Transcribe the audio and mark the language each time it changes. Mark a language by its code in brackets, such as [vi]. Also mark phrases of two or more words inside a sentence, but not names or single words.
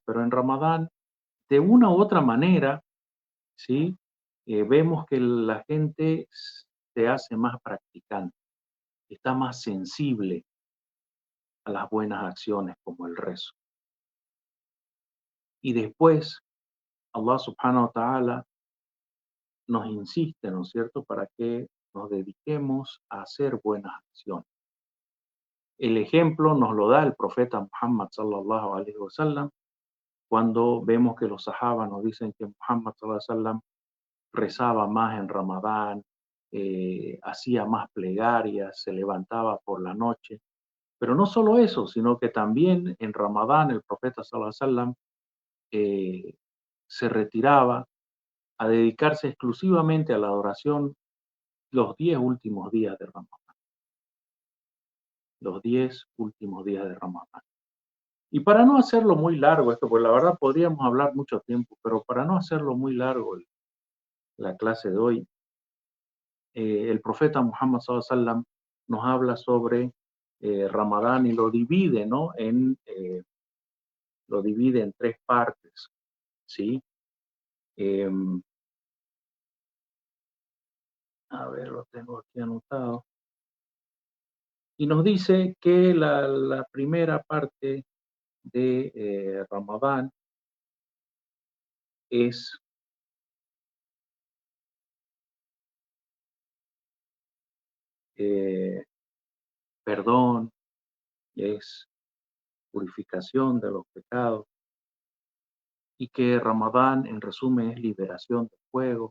[es] Pero en Ramadán, de una u otra manera, ¿sí? Vemos que la gente se hace más practicante, está más sensible a las buenas acciones como el rezo. Y después, [ar] الله سبحانه وتعالى [es] nos insiste, ¿no es cierto?, para que nos dediquemos a hacer buenas acciones. El ejemplo nos lo da el profeta Muhammad [ar] صلى الله عليه وسلم, [es] cuando vemos que los sahaba nos dicen que Muhammad [ar] صلى الله عليه وسلم [es] rezaba más en Ramadán, hacía más plegarias, se levantaba por la noche. Pero no solo eso, sino que también en Ramadán el profeta [ar] صلى الله عليه وسلم [es] se retiraba a dedicarse exclusivamente a la adoración los 10 últimos días de Ramadán. Los 10 últimos días de Ramadán. Y para no hacerlo muy largo esto, pues la verdad podríamos hablar mucho tiempo, pero para no hacerlo muy largo la clase de hoy, el profeta Muhammad [ar] صلى الله عليه وسلم [es] nos habla sobre Ramadán y lo divide, ¿no?, en lo divide en 3 partes, ¿sí? A ver, lo tengo aquí anotado. Y nos dice que la primera parte de Ramadán es perdón, es purificación de los pecados, y que Ramadán, en resumen, es liberación del fuego.